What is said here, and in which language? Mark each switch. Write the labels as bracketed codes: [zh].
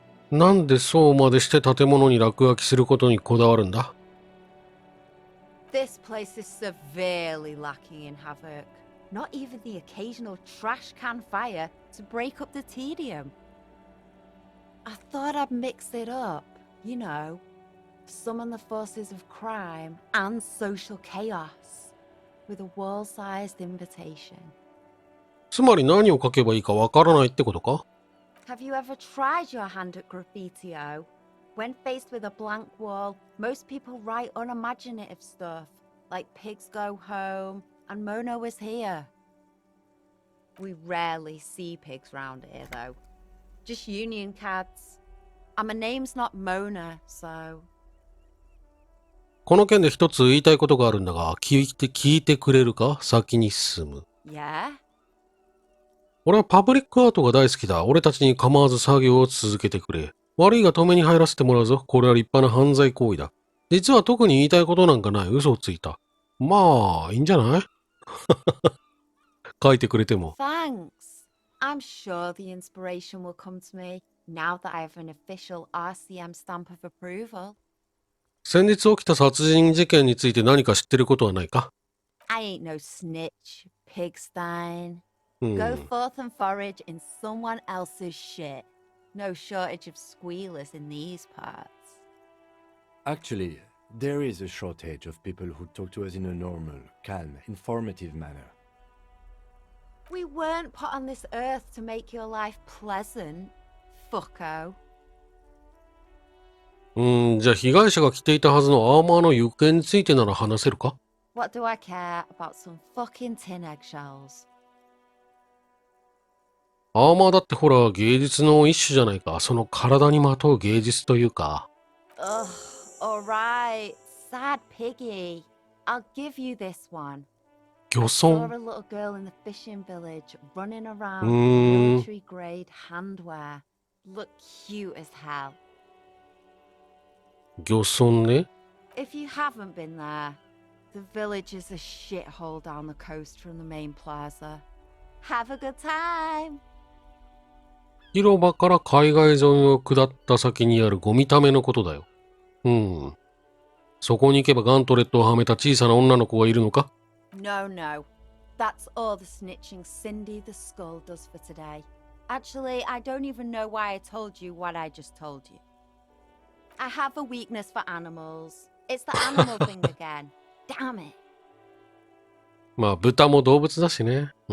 [ja] なんでそうまでして建物に落書きすることにこだわるんだ？ [en] This place is severely lacking in havoc. Not even the occasional trash can fire to break up the tedium. I thought I'd mix it up, you know, summon the forces of crime and social chaos with a wall-sized invitation. [ja] つまり何を書けばいいかわからないってことか？ [en] Have you ever tried your hand at graffitio? When faced with a blank wall, most people write unimaginative stuff, like pigs go home and Mona was here. We rarely see pigs round here, though. Just union cards. And my name's not Mona, so... [ja] この件で一つ言いたいことがあるんだが、聞いてくれるか？先に進む。 [en] Yeah? [ja] 俺はパブリックアートが大好きだ。俺たちに構わず作業を続けてくれ。悪いが止めに入らせてもらうぞ。これは立派な犯罪行為だ。実は特に言いたいことなんかない。嘘をついた。まあ、いいんじゃない？書いてくれても。 [en] Thanks. I'm sure the inspiration will come to me now that I have an official RCM stamp of approval. [ja] 先日起きた殺人事件について何か知ってることはないか？ [en] I ain't no snitch, pigstein. Go forth and forage in someone else's shit. No shortage of squealers in these parts. Actually, there is a shortage of people who talk to us in a normal, calm, informative manner. We weren't put on this earth to make your life pleasant, fucko. [ja] じゃあ被害者が着ていたはずのアーマーの行方についてなら話せるか？ [en] What do I care about some fucking tin eggshells? [ja] アーマーだってほら芸術の一種じゃないか。その体にまとう芸術というか。 [en] Ugh, alright. Sad piggy. I'll give you this one. [ja] 漁 [en] Saw [ja] 村 [en] a little girl in the fishing village running around with military grade handwear. Look cute as hell. [ja] 漁村ね。 [en] If you haven't been there, the village is a shithole down the coast from the main plaza. Have a good time! [ja] 広場から海岸沿いを下った先にあるゴミためのことだよ。そこに行けばガントレットをはめた小さな女の子がいるのか？ [en] No, no. That's all the snitching Cindy the Skull does for today. Actually, I don't even know why I told you what I just told you. I have a weakness for animals. It's the animal thing again. Damn it. [ja] まあ豚も動物だしね。